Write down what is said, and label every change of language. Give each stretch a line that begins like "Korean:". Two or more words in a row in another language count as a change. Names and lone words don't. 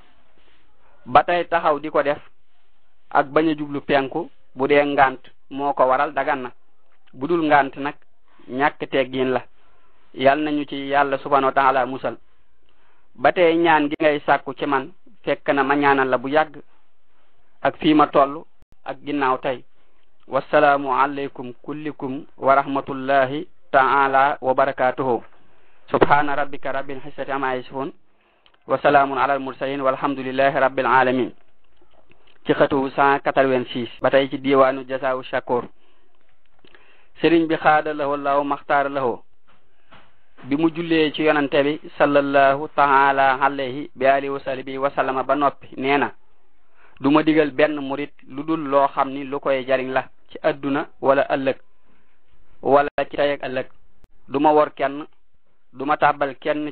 Wolof: ba tey taxaw di ko def ak bañ a jublu penku bu dee ngant moo ko waral dagan na bu dul ngant nag ñàkk teggin la yal nañu ci yàlla
Arabic: سبحانه وتعالى
Wolof: musal ba tey ñaan gi ngay sàkku ci man fekk na ma ñaanal la bu yàgg ak fii ma toll ak ginnaaw tey
Arabic: والسلام عليكم كلكم ورحمة الله تعالى وبركاته سبحان ربك رب العزة عما يصفون وسلام على المرسلين والحمد لله رب العالمين
Wolof: ci xatu 186 ba tey ci diwaanu jasaawu shakur sëriñ bi xaada lahu allahu maxtaar lahu bi mu jullee ci yonante bi
Arabic: صلى الله تعالى عليه بآله وصحبه وسلم
Wolof: ba noppi nee na du ma digal benn murit lu dul loo xam ni lu koy jariñ la ci adduna wala ëllëg wala ci tey ak ëllëg du ma wor kenn du ma tàbbal kenn